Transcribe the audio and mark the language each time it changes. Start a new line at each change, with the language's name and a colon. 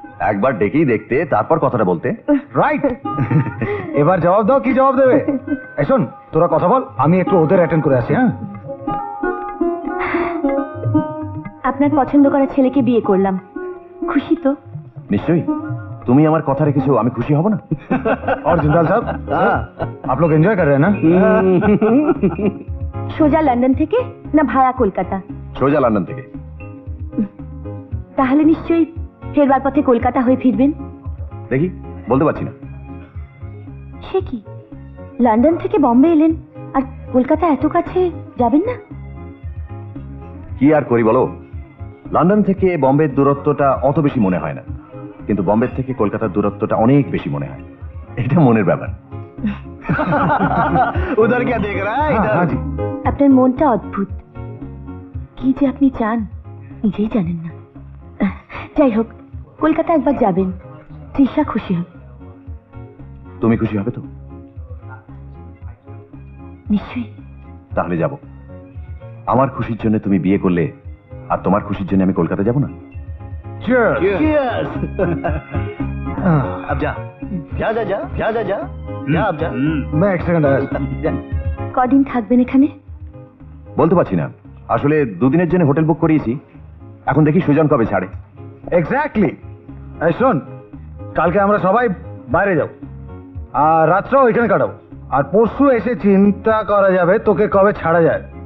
Bangla: একবার ডেকেই দেখতে, তারপর কথাটা বলতে। রাইট। এবার জবাব দাও, কি জবাব দেবে? এই শোন, তোরা কথা বল, আমি একটু ওদের অ্যাটেন্ড করে আসি। হ্যাঁ, আপনার পছন্দ করা ছেলেকে বিয়ে করলাম, খুশি তো? নিশ্চয়ই। তুমি আমার কথা রেখেছো, আমি খুশি হব না?
Hindi: और जिंदाल साहब, आप लोग एंजॉय कर रहे हैं ना?
Bangla: সোজা লন্ডন থেকে না ভায়া কলকাতা? সোজা লন্ডন থেকে। তাহলে নিশ্চয়ই ফেরবার পথে কলকাতা হয়ে ফিরবেন। দেখি, বলতে পারছি না। সে কি, লন্ডন থেকে বম্বে এলেন আর কলকাতা এত কাছে, যাবেন না? কি আর করি বলো, লন্ডন থেকে বম্বের দূরত্বটা অত বেশি মনে হয় না, কিন্তু বম্বে থেকে কলকাতার দূরত্বটা অনেক বেশি মনে হয়। এটা মনের ব্যাপার।
Hindi: उधर क्या देख रहा है? हाँ जी।
Bangla: আপনার মনটা অদ্ভুত, কি যে আপনি চান নিজেই জানেন না। যাই হোক, কলকাতা একবার যাবেন, তৃষা খুশি হবে। তুমি খুশি হবে তো? নিশ্চয়ই। তাহলে যাব। আমার খুশির জন্য তুমি বিয়ে করলে, আর তোমার খুশির জন্য আমি কলকাতা যাব না?
English: Cheers. Cheers.
Hindi: अब जा जा जा जा जा जा जा जा अब जा। मैं एक सेकंड आया।
Bangla: কদিন থাকবেন এখানে? বলতে পারছি না, আসলে দুদিনের জন্য হোটেল বুক করিয়েছি, এখন দেখি সুজন কবে ছাড়ে। এক্স্যাক্টলি। এই শোন, কালকে আমরা সবাই বাইরে যাব আর রাতটাও এখানে কাটাবো, আর পরশু এসে চিন্তা করা যাবে তোকে কবে ছাড়া যায়।